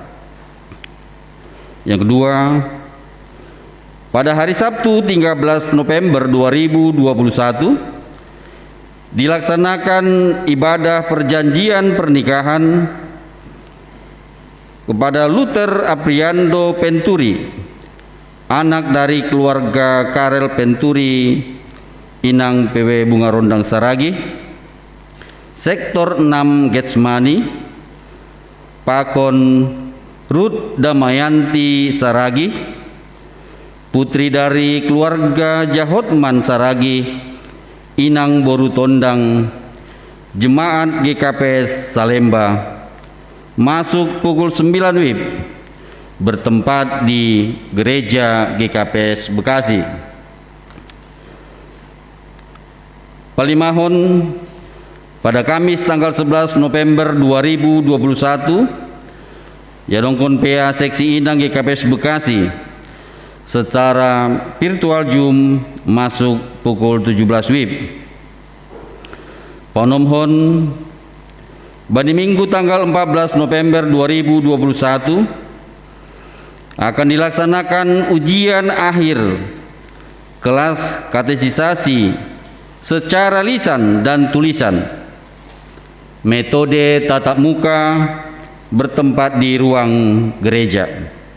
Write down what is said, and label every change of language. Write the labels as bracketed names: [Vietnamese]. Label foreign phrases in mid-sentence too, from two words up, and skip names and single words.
[Indonesian] Yang kedua, pada hari Sabtu 13 November 2021 dilaksanakan ibadah perjanjian pernikahan kepada Luther Apriando Penturi, anak dari keluarga Karel Penturi, Inang PW Bunga Rondang Saragi, Sektor 6 Getsmani, Pakon Ruth Damayanti Saragi, putri dari keluarga Jahotman Saragi, Inang Boru Tondang, Jemaat GKPS Salemba, masuk pukul 9 WIB, bertempat di Gereja GKPS Bekasi. Palimahon pada Kamis tanggal 11 November 2021, Yadongkon PA Seksi Inang GKPS Bekasi secara virtual Zoom masuk pukul 17 WIB. Panomhon pada Minggu tanggal 14 November 2021 akan dilaksanakan ujian akhir kelas katesisasi secara lisan dan tulisan, metode tatap muka, bertempat di ruang gereja.